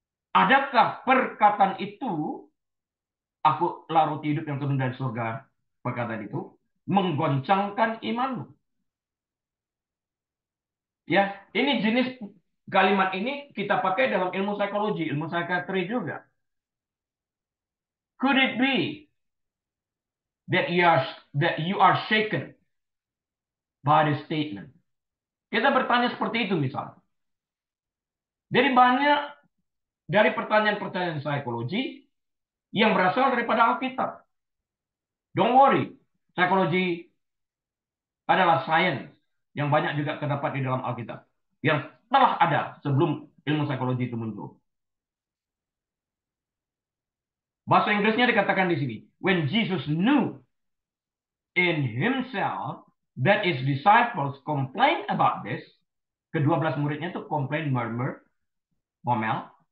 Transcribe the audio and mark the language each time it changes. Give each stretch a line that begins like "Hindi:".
Indonesian: Adakah perkataan itu, aku larut hidup yang turun dari surga, perkataan itu, menggoncangkan imanmu? Ya, ini jenis kalimat ini kita pakai dalam ilmu psikologi, ilmu psikiatri juga.
English: Could it be that you are shaken by the statement?
Indonesian: Kita bertanya seperti itu misalnya. Jadi banyak dari pertanyaan-pertanyaan psikologi yang berasal daripada Alkitab.
English: Don't worry,
Indonesian: psikologi adalah sains yang banyak juga terdapat di dalam Alkitab. Yang telah ada sebelum ilmu psikologi itu muncul. Bahasa Inggrisnya dikatakan di sini.
English: When Jesus knew in himself that his disciples complain about this,
Indonesian: ke-12 muridnya itu
English: complain, murmur,
Indonesian: ngomel.